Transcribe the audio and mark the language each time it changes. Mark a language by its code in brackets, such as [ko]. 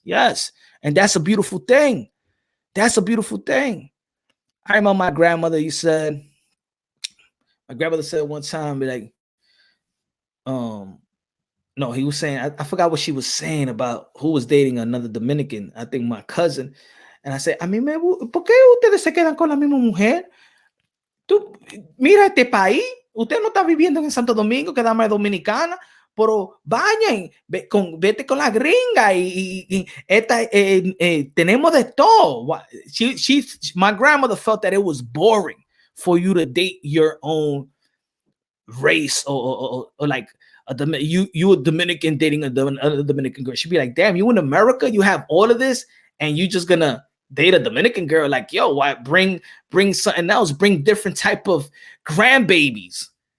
[en] Yes, and that's a beautiful thing. I remember my grandmother. My grandmother said one time, be like, no, he was saying, I forgot what she was saying about who was dating another Dominican. I think my cousin. And I said, [es] ¿por qué ustedes se quedan con la misma mujer? Tú, mira este país. Usted no está viviendo en Santo Domingo, que dama es dominicana, pero vayan, vete con la gringa y esta, tenemos de todo. [en] My grandmother felt that it was boring for you to date your own race or like you a Dominican dating another Dominican girl. She'd be like, damn, you in America, you have all of this, and you just gonna date a Dominican girl, like, yo, why bring something else, bring different type of grandbabies.